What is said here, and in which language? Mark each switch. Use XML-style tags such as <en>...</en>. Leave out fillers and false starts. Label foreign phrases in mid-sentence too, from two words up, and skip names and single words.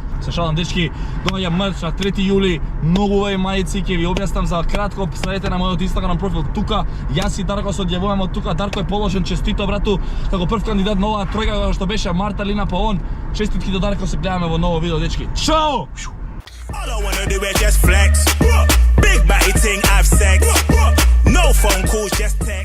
<mk>Се шалам, дечки, доаѓа мрч на 3 јули, многу убави мајци, ќе ви објаснам за кратко, следете на мојот Инстаграм профил тука. Јас и Дарко се одјавуваме од тука. Дарко е положен, честито брату, како прв кандидат на оваа тројка што беше Марта, Лина па он. Честитки до Дарко, се гледаме во ново видео, дечки. Чао!</mk> <en>All I wanna do is just flex. Big body thing, have sex. No phone calls, just</en>